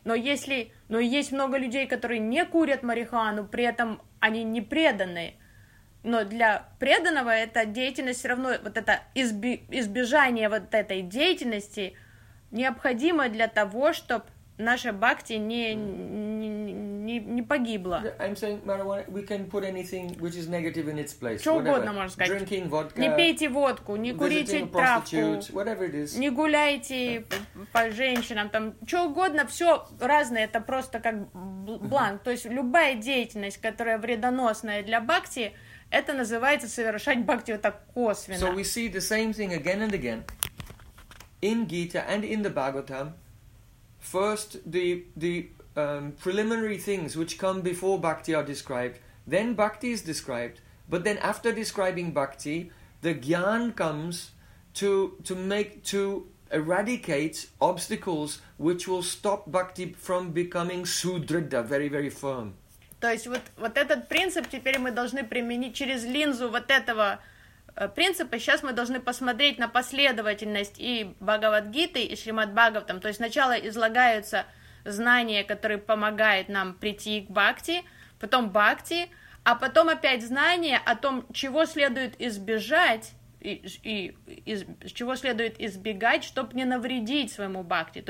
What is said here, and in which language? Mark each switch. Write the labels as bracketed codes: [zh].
[ru] Но есть много людей, которые не курят марихуану, при этом они не преданы. Но для преданного эта деятельность все равно, вот это избежание вот этой деятельности необходимо для того, чтобы наша бхакти не погибла. [en] I'm saying marijuana, we can put anything which is negative in its place. [ru] Что угодно можно сказать. [en] Drinking vodka, [ru] не пейте водку, не курите травку, не гуляйте по женщинам, там, что угодно, все разное, это просто как бланк. То есть любая деятельность, которая вредоносная для бхакти, это называется совершать бхакти вот так косвенно. [en] So we see the same thing again and again in Gita and in the Bhagavatam. First, the preliminary things which come before bhakti are described. Then bhakti is described. But then, after describing bhakti, the jnana comes to eradicate obstacles which will stop bhakti from becoming sudridha, very very firm. [ru] То есть вот этот принцип теперь мы должны применить через линзу вот этого принципы. Сейчас мы должны посмотреть на последовательность и Бхагавад-гиты, и Шримад-Бхагаватам. То есть сначала излагаются знания, которые помогают нам прийти к бхакти, потом бхакти, а потом опять знания о том, чего следует избежать и чего следует избегать, чтобы не навредить своему бхакти.